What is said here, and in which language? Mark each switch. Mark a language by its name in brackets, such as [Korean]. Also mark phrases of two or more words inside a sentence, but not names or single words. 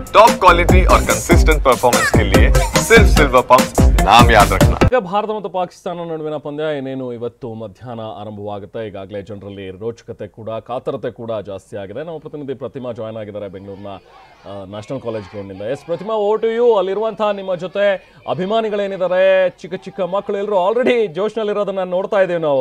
[English] top quality [Hindi] और [English] consistent performance [Hindi] के लिए सिर्फ सिल्वर पंप नाम याद रखना। [Kannada] ಈಗ ಭಾರತ ಮತ್ತು ಪಾಕಿಸ್ತಾನ ನಡುವಿನ ಪಂದ್ಯ ಏನೇನು ಇವತ್ತು ಮಧ್ಯಾಹ್ನ ಆರಂಭವಾಗುತ್ತೆ. ಈಗಾಗಲೇ ಜನರಲ್ಲಿ ರೋಚಕತೆ ಕೂಡ ಕಾತರತೆ ಕೂಡ ಜಾಸ್ತಿ ಆಗಿದೆ. ನಮ್ಮ ಪ್ರತಿನಿಧಿ ಪ್ರತಿಮಾ ಜಾಯ್ನ್ ಆಗಿದ್ದಾರೆ ಬೆಂಗಳೂರಿನ ನ್ಯಾಷನಲ್ ಕಾಲೇಜ್ ಗ್ರೌಂಡ್ನಿಂದ. [English] Yes Pratima, o to you. [Kannada] ಅಲ್ಲಿರುವಂತಹ ನಿಮ್ಮ ಜೊತೆ ಅಭಿಮಾನಿಗಳೇನಿದ್ದಾರೆ, ಚಿಕ್ಕ ಚಿಕ್ಕ ಮಕ್ಕಳು ಎಲ್ಲರೂ ಆಲ್ರೆಡಿ ಜೋಶ್ನಲ್ಲಿರೋದನ್ನ ನೋಡ್ತಾ ಇದ್ದೀವಿ ನಾವು.